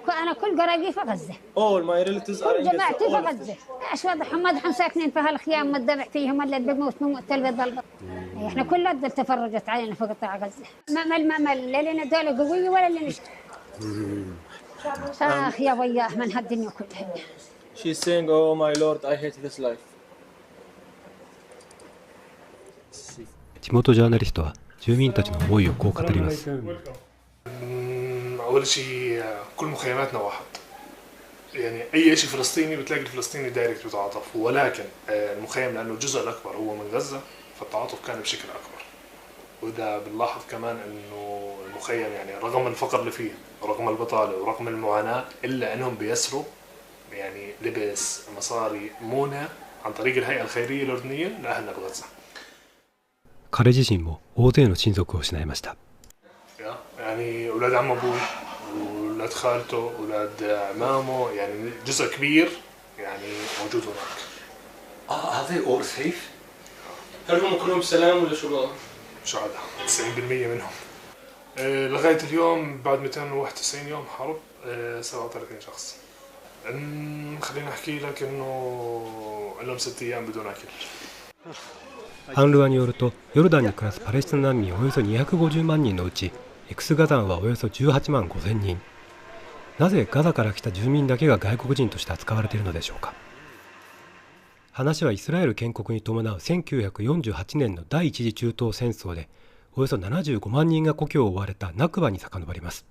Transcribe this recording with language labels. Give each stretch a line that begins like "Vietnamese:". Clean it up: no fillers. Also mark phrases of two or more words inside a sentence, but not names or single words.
Arabic: أنا كل قرايبي في غزة.
English: All my relatives are كل in Gaza.
Arabic: جماعتي في غزة. إيش وضعهم؟ ما ساكنين في هالخيام، ما الدمع فيهم إلا بموت بيضل. إحنا كل الدول تفرجت علينا في قطاع غزة. ما مل لا لنا دولة قوية ولا لنا شيء. يا وياه من هالدنيا كلها.
English: She's saying, "Oh my Lord, I hate this life."
Japanese: 地元ジャーナリストは住民たちの思いをこう語ります。
Arabic: أول شيء كل مخيماتنا واحد، يعني أي شيء فلسطيني بتلاقي الفلسطيني دايركت بتعاطف، ولكن المخيم لأنه الجزء الأكبر هو من غزة فالتعاطف كان بشكل أكبر. وده بنلاحظ كمان إنه المخيم يعني رغم الفقر اللي فيه ورغم البطالة ورغم المعاناة إلا إنهم بيسروا يعني لبس مصاري مونة عن طريق الهيئة الخيرية الأردنية لأهلنا بغزة.
Japanese: 彼自身も大勢の親族を失いました。
Arabic: يعني أولاد عم أبوي وأولاد خالته وأولاد عمامه يعني جزء كبير يعني موجود هناك.
English: Are they all safe?
Arabic: هل هم كلهم سلام ولا شو؟ شهداء 90% منهم. لغاية اليوم بعد 291 يوم حرب 37 شخص. خليني أحكي لك إنه لهم 6 أيام بدون أكل.
Japanese: アンルワによると、ヨルダンに暮らすパレスチナ難民およそ250万人のうち、X ガザンはおよそ18万5千人。なぜガザから来た住民だけが外国人として扱われているのでしょうか。話はイスラエル建国に伴う1948年の第一次中東戦争で、およそ75万人が故郷を追われたナクバに遡ります。